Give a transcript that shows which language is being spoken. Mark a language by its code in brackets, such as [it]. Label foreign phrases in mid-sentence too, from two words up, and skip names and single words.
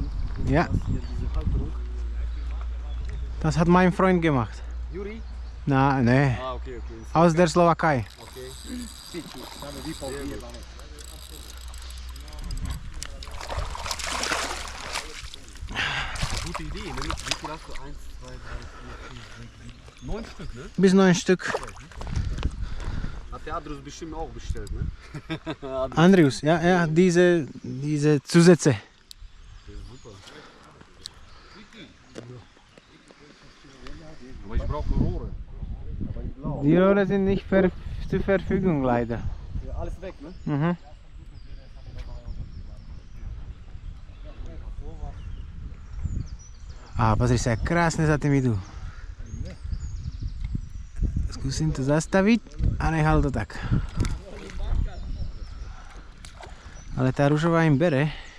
[de] Ja. Hier diese Halterung. Das hat mein Freund gemacht. Juri? Na, ne. Okay. Aus der Slowakei. [sk] Okay. Piči, dáme výpal. [de] Gute Idee, ne? Wie viel hast du? 1, 2, 3, 4, 5, 6, 7, 9 Stück, ne? Bis 9 Stück. Hat der Adrus bestimmt auch bestellt, ne? Andrius, ja, diese Zusätze. Super. Aber ich brauche Rohre. Die Rohre sind nicht zur Verfügung leider. Ja, alles weg, ne? Mhm. [sk] Pozri sa, krásne za tým idú. Skúsim to zastaviť. a nechal to tak. Ale tá ružová im bere.